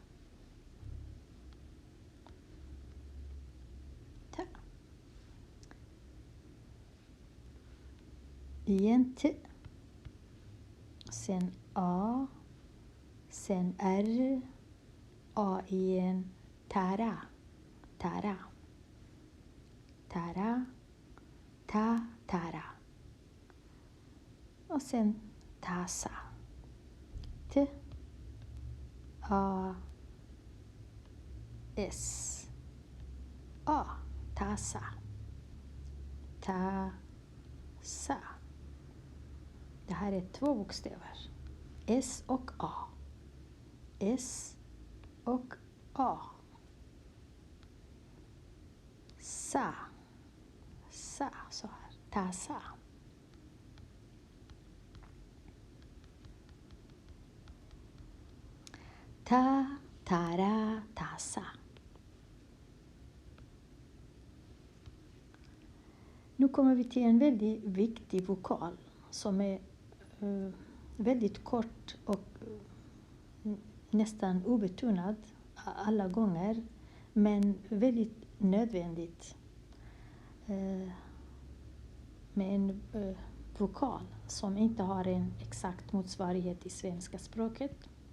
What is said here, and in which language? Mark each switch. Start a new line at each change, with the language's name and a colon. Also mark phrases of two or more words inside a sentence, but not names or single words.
Swedish: Ta. Igen T. Sen A. Sen R. A igen. Tara. Tara. Tara. Ta. Tara. Och sen tasa. T. A. S. A. Tasa. Ta-sa. Det här är 2 bokstäver. S och A. S och A. Sa. Sa. Så här. Ta-sa. Ta, tara, tasa. Nu kommer vi till en väldigt viktig vokal som är väldigt kort och nästan obetonad alla gånger, men väldigt nödvändigt med en vokal som inte har en exakt motsvarighet i svenska språket.